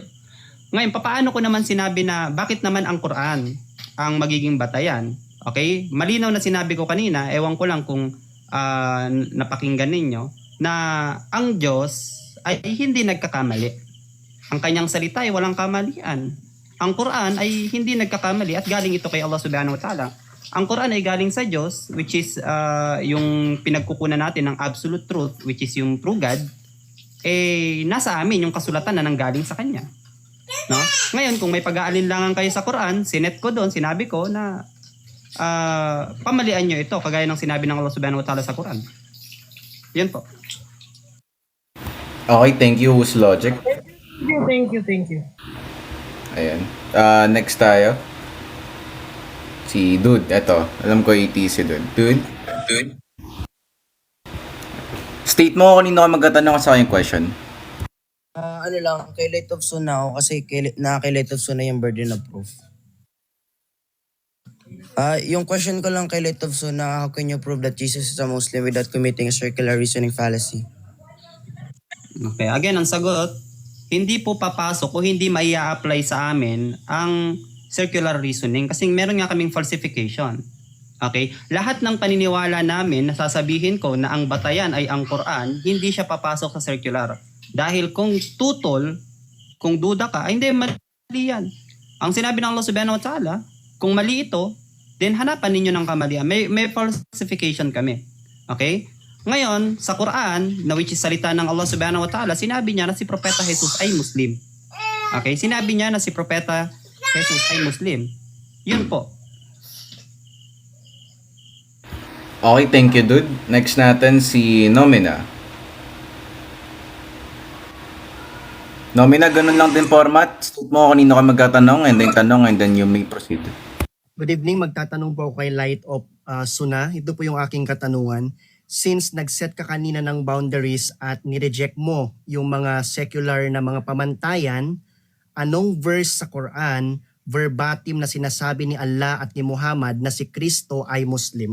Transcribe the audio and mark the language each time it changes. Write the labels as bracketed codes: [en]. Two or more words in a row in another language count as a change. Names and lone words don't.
[tl] Ngayon, papaano ko naman sinabi na bakit naman ang Quran ang magiging batayan? Okay? Malinaw na sinabi ko kanina, ewan ko lang kung napakinggan ninyo, na ang Diyos ay hindi nagkakamali. Ang kanyang salita ay walang kamalian. Ang Quran ay hindi nagkakamali at galing ito kay Allah [ar] سبحانه وتعالى. [tl] Ang Quran ay galing sa Diyos, which is yung pinagkukunan natin ng [en] absolute truth, [tl] which is yung [en] true God, [tl] nasa amin yung kasulatan na nanggaling sa Kanya. No? Ngayon, kung may pag-aalinlangan kayo sa Quran, sinet ko doon, sinabi ko na pamalian nyo ito, kagaya ng sinabi ng Allah [ar] سبحانه وتعالى [tl] sa Quran. Yan po. [en] Okay, thank you, Who's Logic. Thank you. [tl] Ayan. Next tayo. Si Dude. Eto. Alam ko si Dude. Dude? State mo kanino ka magtatanong sa aking question. Ano lang, kay Light of Suna ako kasi kay Light of Suna yung [en] burden of proof. [tl] Yung question ko lang kay Light of Suna, [en] how can you prove that Jesus is a Muslim without committing a circular reasoning fallacy? Okay, again, [tl] ang sagot, hindi po papasok o hindi maia-apply sa amin ang [en] circular reasoning [tl] kasi meron nga kaming falsification. Okay? Lahat ng paniniwala namin, nasasabihin ko na ang batayan ay ang Quran, hindi siya papasok sa circular. Dahil kung tutol, kung duda ka, ay hindi, mali yan. Ang sinabi ng Allah [ar] سبحانه وتعالى, [tl] kung mali ito, then hanapan ninyo ng kamalian. May falsification kami. Okay? Ngayon, sa Quran, na which is salita ng Allah [ar] سبحانه وتعالى, [tl] sinabi niya na si Propeta Jesus ay Muslim. Okay? Sinabi niya na si Propeta Jesus ay Muslim. Yun po. [en] Okay, thank you, Dude. [tl] Next natin si Nomina. Nomina, ganun lang din format. State mo kanino ka magtatanong [en] and then you may proceed. Good evening, [tl] magtatanong po ako kay Light of Suna. Ito po yung aking katanungan. Since nag-set ka kanina ng boundaries at nireject mo yung mga secular na mga pamantayan, anong verse sa Quran verbatim na sinasabi ni Allah at ni Muhammad na si Kristo ay Muslim?